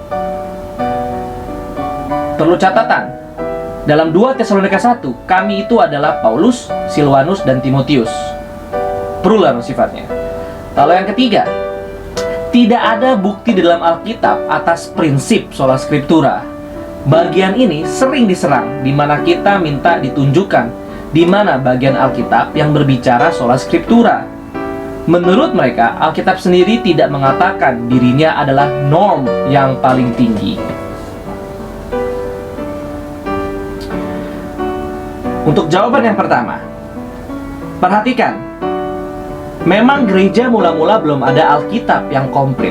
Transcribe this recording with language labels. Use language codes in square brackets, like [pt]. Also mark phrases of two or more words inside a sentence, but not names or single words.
[id] Perlu catatan, dalam 2 Tesalonika 1, kami itu adalah Paulus, Silwanus, dan Timotius. Plural sifatnya. Lalu yang ketiga, tidak ada bukti di dalam Alkitab atas prinsip [la] sola scriptura. [id] Bagian ini sering diserang, di mana kita minta ditunjukkan di mana bagian Alkitab yang berbicara [la] sola scriptura. [id] Menurut mereka, Alkitab sendiri tidak mengatakan dirinya adalah norm yang paling tinggi. Untuk jawaban yang pertama, perhatikan. Memang gereja mula-mula belum ada Alkitab yang komplit.